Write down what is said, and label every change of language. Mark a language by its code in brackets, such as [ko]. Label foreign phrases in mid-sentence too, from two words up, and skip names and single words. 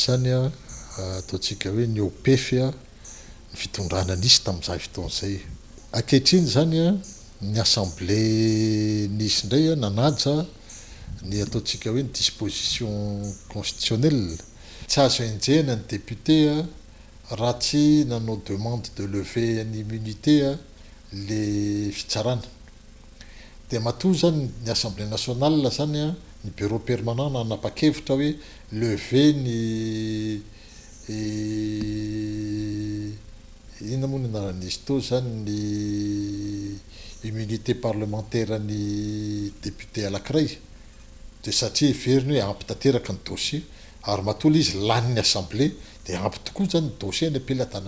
[mg] zany ataontsika hoe ny OPF ny fitondrana nisy tamin'izay fotoan'izay ankehitriny zany ny assemblée nisy indray nanaja ny ataontsika hoe ny [fr] disposition constitutionnelle [mg] tsy azo enjehana ny député raha tsy nanao [fr] demande de lever [mg] ny immunité le fitsarana dia matoa zany ny [fr] assemblée nationale [mg] zany ny [fr] bureau permanent [mg] nanapa-kevitra hoe lever ny ina moa ny anaran'izy to zany ny [fr] immunité parlementaire [mg] ny député anankiray dia satria heveriny hoe ampy tanteraka ny dossier ary matoa izy lanin'ny assemblée dia ampy tokoa zany ny dossier ny ampelantanana